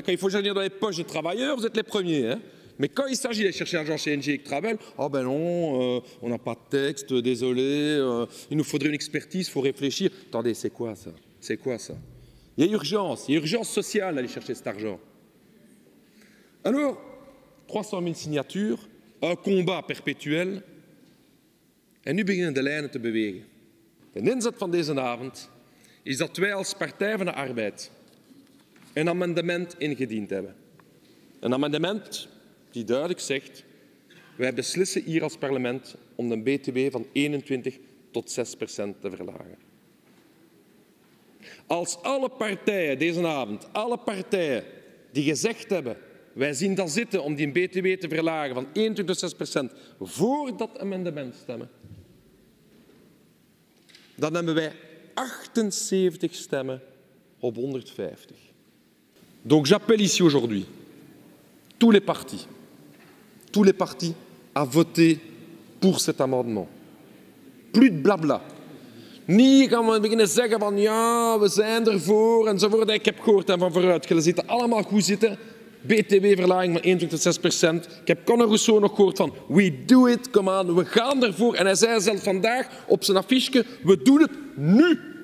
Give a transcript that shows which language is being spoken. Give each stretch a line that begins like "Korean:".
French: Quand il faut venir dans les poches des travailleurs, vous êtes les premiers. Hein. Mais quand il s'agit d'aller chercher l'argent chez NG Electrabel, ah ben non, on n'a pas de texte, désolé, il nous faudrait une expertise, il faut réfléchir. Attendez, c'est quoi ça? C'est quoi ça? Il y a urgence sociale à aller chercher cet argent. Alors, 300 000 signatures, un combat perpétuel.
Dutch: En nu beginnen de lijnen te bewegen. De inzet van deze avond is dat wij als Partij van de Arbeid een amendement ingediend hebben. Een amendement die duidelijk zegt, wij beslissen hier als parlement om de BTW van 21 tot 6% te verlagen. Als alle partijen deze avond, alle partijen die gezegd hebben, wij zien dat zitten om die BTW te verlagen van 21 tot 6% voor dat amendement stemmen, dan hebben wij 78 stemmen op 150.
French: Donc j'appelle ici aujourd'hui tous les partis à voter pour cet amendement. Plus de blabla.
Dutch: Niet gaan we beginnen zeggen van ja, we zijn ervoor enzovoort. Ik heb gehoord van vooruit, jullie zitten allemaal goed zitten. BTW-verlaging van 21 tot 6%. Ik heb Conor Rousseau nog gehoord van
English: we do it, come on,
Dutch: we gaan ervoor. En hij zei zelf vandaag op zijn affiche, we doen het nu.